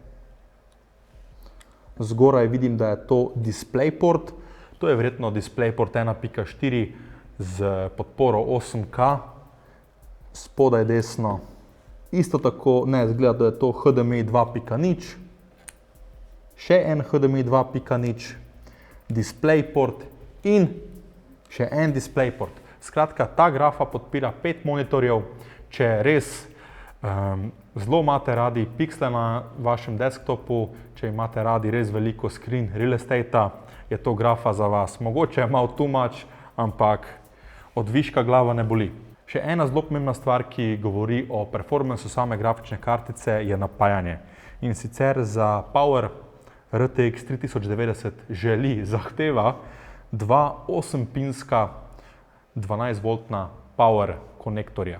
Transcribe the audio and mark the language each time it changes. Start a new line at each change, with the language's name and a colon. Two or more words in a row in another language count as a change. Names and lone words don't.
Slovenian: zgoraj vidim, da je to DisplayPort, to je verjetno DisplayPort 1.4 z podporo 8K, spodaj desno, isto tako, ne, izgleda, da je to HDMI 2.0, še en HDMI 2.0, DisplayPort in še en DisplayPort. Skratka, ta grafa podpira 5 monitorjev, če res zelo imate radi piksle na vašem desktopu, če imate radi res veliko
English: screen real estate,
Slovenian: je to grafa za vas. Mogoče je malo
English: too much,
Slovenian: ampak od viška glava ne boli. Še ena zelo pomembna stvar, ki govori o performancu same grafične kartice, je napajanje. In sicer za Power RTX 3090 zahteva 2 8-pinska 12-voltna power konektorja.